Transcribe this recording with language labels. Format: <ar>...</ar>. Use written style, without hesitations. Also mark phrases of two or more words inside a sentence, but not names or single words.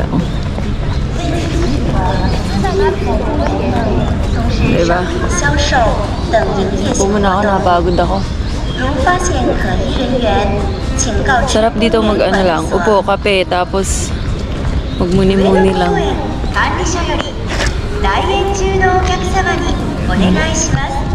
<tl>Oh. Diba? Upo muna ako, napagod ako. Sarap dito mag-ano lang, upo, kape, tapos magmuni-muni lang.</tl> <ja>管理所より来園中のお客様にお願いします。</ja>